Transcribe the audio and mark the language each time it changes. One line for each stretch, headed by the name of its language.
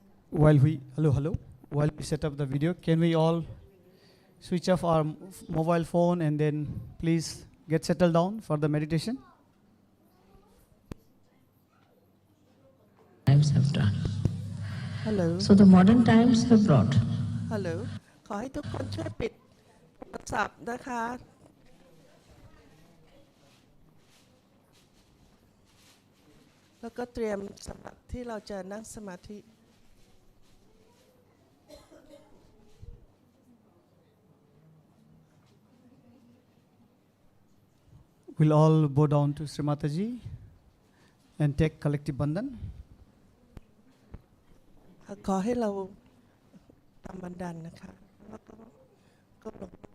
English: While we while we set up the video, can we all switch off our mobile phone and then please get settled down for the meditation? Times have done. Hello. So the modern times have brought.
Thai: Hello ขอให้ทุกคนช่วยปิดโทรศัพท์นะคะ แล้วก็เตรียมสำหรับที่เราจะนั่งสมาธิ
English: We'll all bow down to Sri Mataji and take collective bandhan.
Thai: ขอให้เราทำบันดันนะคะแล้วก็ก้มลง